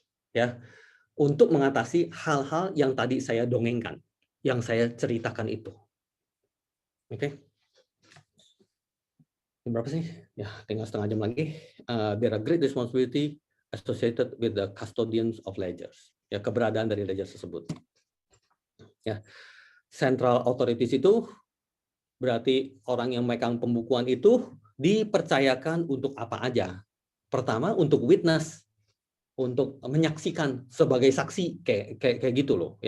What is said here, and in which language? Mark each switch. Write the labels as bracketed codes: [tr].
[id] Ya, untuk mengatasi hal-hal yang tadi saya dongengkan, yang saya ceritakan itu. Oke. Berapa sih? Ya, tinggal setengah jam lagi. [en] There are great responsibility associated with the custodians of ledgers. [id] Ya, keberadaan dari ledger tersebut. Ya, central authorities itu berarti orang yang memegang pembukuan itu dipercayakan untuk apa aja. Pertama, untuk witness, untuk menyaksikan sebagai saksi, kayak gitu loh.